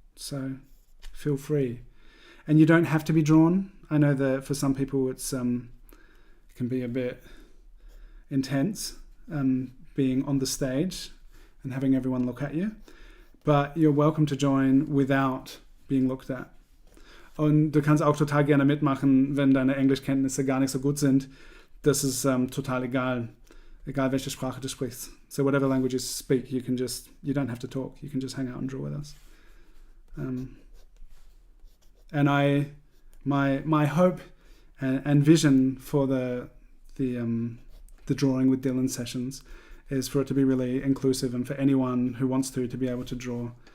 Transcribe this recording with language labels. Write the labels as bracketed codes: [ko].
[en] So feel free. And you don't have to be drawn. I know that for some people it can be a bit intense being on the stage and having everyone look at you. But you're welcome to join without being looked at. [de] Und du kannst auch total gerne mitmachen, wenn deine Englischkenntnisse gar nicht so gut sind. Das ist total egal. Egal welche Sprache du sprichst. [en] So whatever language you speak, you don't have to talk. You can just hang out and draw with us. And my hope and vision for the Drawing with Dylan sessions is for it to be really inclusive and for anyone who wants to be able to draw.